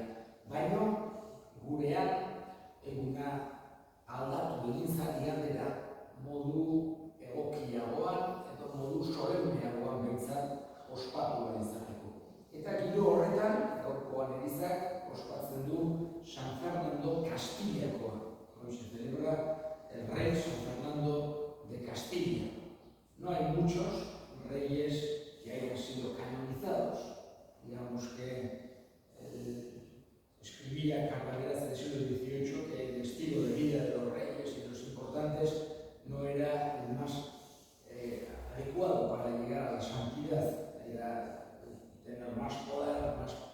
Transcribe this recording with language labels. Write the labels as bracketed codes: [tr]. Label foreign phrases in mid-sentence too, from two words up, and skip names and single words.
[eu] Baina, gurean eguna aldatu egin zen igandera modu egokiagoan edo modu solemneagoan behintzat ospatu behar izateko. Eta giro horretan, gaurkoan erizak ospatzen du San Fernando Castiliakoa. [es] Hoy se celebra el rey San Fernando de Castilla. No hay muchos reyes que hayan sido canonizados. Digamos que escribía Carvaleras del siglo XVIII que el estilo de vida de los reyes y de los importantes no era el más adecuado para llegar a la santidad, era tener más poder, más